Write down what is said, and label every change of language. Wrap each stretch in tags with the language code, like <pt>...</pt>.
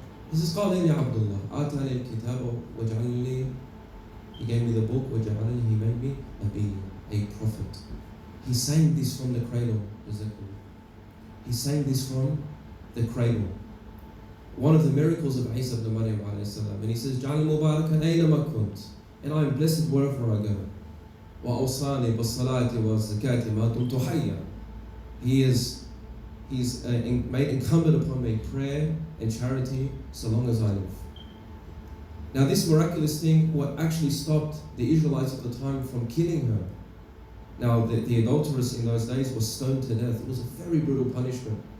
<en>He says,</en> <ar>قال إني عبد الله آتاني الكتاب وجعلني.</ar> <en>He gave me the book</en> <ar>وجعلني.</ar> <en>He made me a prophet. He's saying this from the cradle. He's saying this from the cradle. One of the miracles of Isa ibn Maryam alayhi salam. And he says,</en> <ar>جعل مباركا أينما كنت.</ar> <en>And I am blessed wherever I go.</en> <ar>وأوصاني بالصلاة والزكاة ما دمت حيا.</ar> <en>He's made incumbent upon me prayer and charity so long as I live. Now this miraculous thing, what actually stopped the Israelites of the time from killing her. Now the adulteress in those days was stoned to death. It was a very brutal punishment.</en>